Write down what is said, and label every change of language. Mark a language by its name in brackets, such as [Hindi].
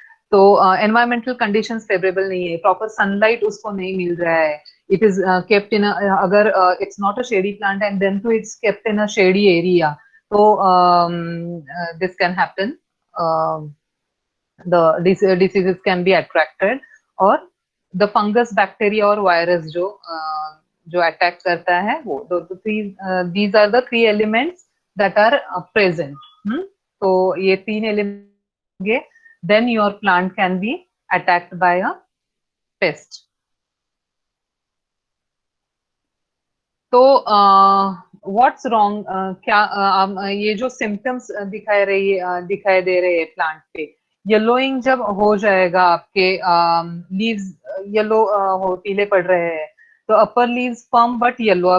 [English] तो environmental conditions favourable नहीं है, [Hindi] प्रॉपर सनलाइट उसको नहीं मिल रहा है, [English] It is kept in, अगर it's not a shady plant and then too it's kept in a shady area, तो this can happen, the diseases can be attracted, और the fungus bacteria और virus जो attack करता है वो। तो these are the three elements that are present। [Hindi] तो ये तीन element, [English] then your plant can be attacked by a pest। [Hindi] तो [English] what's wrong, [Hindi] क्या ये जो सिम्टम्स दिखाई दे रहे हैं प्लांट पे, येलोइंग जब हो जाएगा, आपके लीव्स येलो हो पीले पड़ रहे हैं, तो [English] Upper leaves firm but yellow.